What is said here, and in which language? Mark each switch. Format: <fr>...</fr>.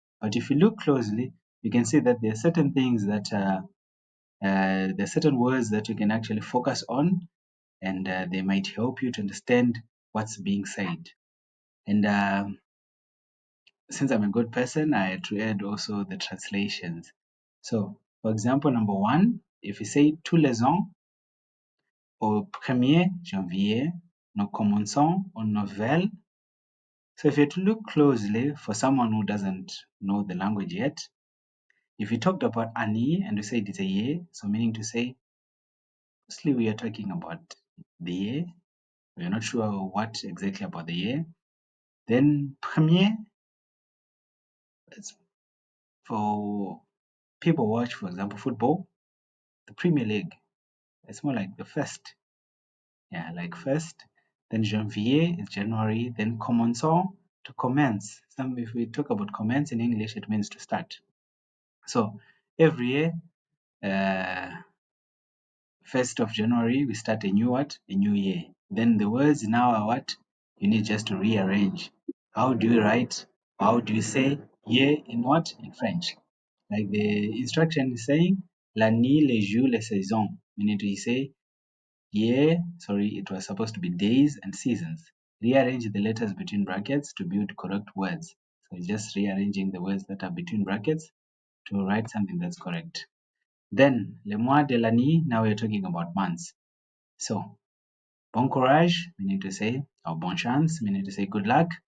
<en>But if you look closely, you can see that there are certain things that there are certain words that you can actually focus on, and they might help you to understand what's being said. And since I'm a good person, I had to add also the translations. So, for example, number one, if you say</en> <fr>tous les ans, au 1er janvier, nous commençons une nouvelle.</fr> <en>So if you have to look closely for someone who doesn't know the language yet, if you talked about année and you said it's a year, so meaning to say, mostly we are talking about the year. We are not sure what exactly about the year. Then premier, it's for people watch, for example, football, the Premier League. It's more like the first. Yeah, like first. Then janvier is January. Then commençons, to commence. If we talk about commence in English, it means to start. So every year, 1st of January, we start a new what? A new year. Then the words now are what? You need just to rearrange. How do you write? How do you say year in what? In French. Like the instruction is saying,</en> <fr>l'année, les jours, les saisons.</fr> <en>Meaning to say, it was supposed to be days and seasons. Rearrange the letters between brackets to build correct words. So it's just rearranging the words that are between brackets to write something that's correct. Then,</en> <fr>le mois de l'année,</fr> <en>now we're talking about months. So,</en> <fr>bon courage,</fr> <en>meaning to say, or</en> <fr>bon chance,</fr> <en>meaning to say good luck.</en>